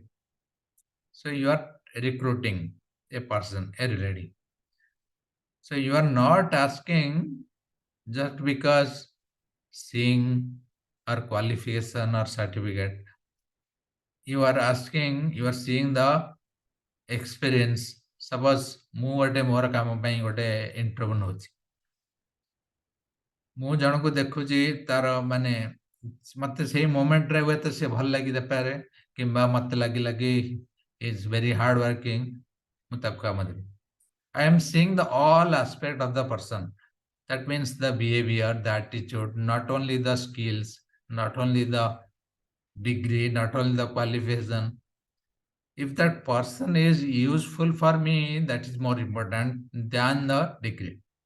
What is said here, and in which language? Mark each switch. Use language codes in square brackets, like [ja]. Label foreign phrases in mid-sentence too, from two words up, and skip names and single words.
[en] So you are recruiting a person, a lady. So you are not asking just because seeing her qualification or certificate. You are asking, you are seeing the experience. [or] Suppose ମୁଁ ଗୋଟେ ମୋର କାମ ପାଇଁ ଗୋଟେ ଇଣ୍ଟରଭ୍ୟୁ ନଉଛି, ମୁଁ ଜଣକୁ ଦେଖୁଛି ତାର ମାନେ ମତେ ସେଇ ମୋମେଣ୍ଟରେ ହୁଏତ ସେ ଭଲ ଲାଗିପାରେ, କିମ୍ବା ମତେ ଲାଗିଲା କି [en] is very hard working, [or] ମୁଁ ତାକୁ କାମ ଦେବି। [en] I am seeing the all aspect of the person. That means the behavior, the attitude, not only the skills, not only the degree, not only the qualification. If that person is useful for me, that is more important than the degree.